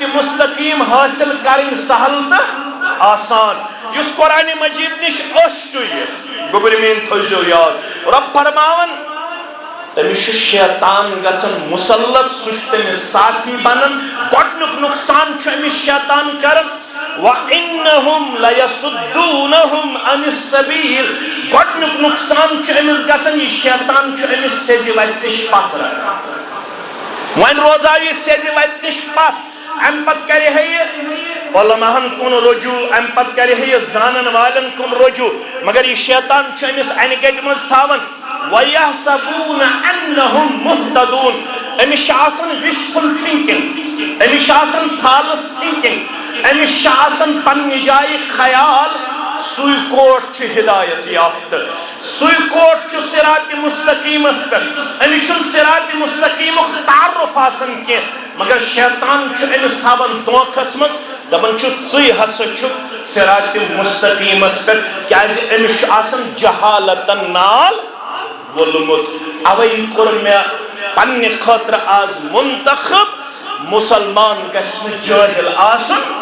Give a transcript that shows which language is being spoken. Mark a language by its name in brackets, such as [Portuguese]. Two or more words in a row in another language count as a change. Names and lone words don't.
[Kashmiri] مستقیم حٲصِل کرٕنۍ سہل تہٕ آسان یُس قرآن مجید نِش أچھ ٹُیہِ گوٚبُر میٛٲنۍ تھٲیزیو یاد رب فرماوان تٔمِس چھُ شیطان گژھان مُسلط سُہ چھُ تٔمِس ساتھی بنان گۄڈنیُک نۄقصان چھُ أمِس شیطان کران [Arabic] وَإِنَّهُمْ لَيَصُدُّونَهُمْ عَنِ السَّبِيلِ [Kashmiri] گۄڈنیُک نۄقصان چھُ أمِس گژھان یہِ شیطان چھُ أمِس سیٚزِ وتہِ نِش پتھ رٹان وۄنۍ روزاو یہِ سیٚزِ وتہِ نِش پتھ اَمہِ پتہٕ کرِ ہے یہِ علماہن کُن رجوع اَمہِ پتہٕ کرِ ہے یہِ زانن والٮ۪ن کُن رجوع مگر یہِ شیطان چھُ أمِس اَنہِ گٹہِ منٛز تھاوان [Arabic] وَيَحْسَبُونَ أَنَّهُمْ مُهْتَدُونَ [Kashmiri] أمِس چھِ آسان [English] wishful thinking [Kashmiri] أمِس چھِ آسان فالس تھِنکِنگ أمِس چھِ آسان پننہِ جایہِ خیال سُے کوٹ چھُ ہدایت یافتہٕ سُے کوٹ چھُ صراط مستقیمس پٮ۪ٹھ أمِس چھُنہٕ صراط مستقیمُک تعارُف آسان کینٛہہ مگر شیطان چھُ أمِس تھاوان دھوکھس منٛز دپان چھُ ژٕے ہسا چھُکھ صراط مستقیمس پٮ۪ٹھ کیازِ أمِس چھُ آسان جہالتن نال وولمُت اوے کوٚر مےٚ پننہِ خٲطرٕ آز منتخب مسلمان گژھِ نہٕ جٲہِل آسُن